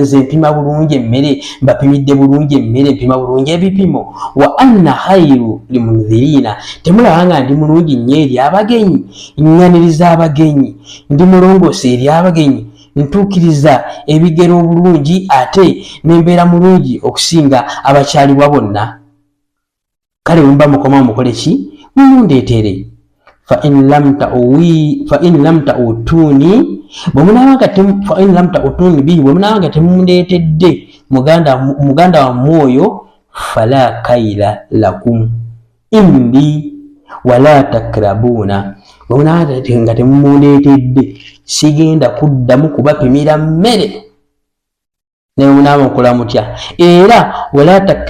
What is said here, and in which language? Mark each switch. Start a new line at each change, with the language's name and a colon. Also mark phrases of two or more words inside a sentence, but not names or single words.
Ganda: nze mpima bulungi emmere mbapimidde bulungi emmere mpima bulungi ebipimo
Arabic: وأنا خير المنزلين
Ganda: temulaba nga ndi mulungi nnyo eri abagenyi nnyaniriza abagenyi ndi mulongoosa eri abagenyi ntuukiriza ebigero obulungi ate nembeera mulungi okusinga abakyalibwa bonna kale wemba mukoma mukole ki mumundeetere
Arabic: فإن لم تأتوني
Ganda: bihi bwe munabanga temundeetedde muganda wammwe oyo
Arabic: فلا كيل لكم عندي ولا تقربون
Ganda: bwe munabanga nga temumundeetedde sigenda kuddamu kubapimira mmere naye munaaba mukola mutya era wala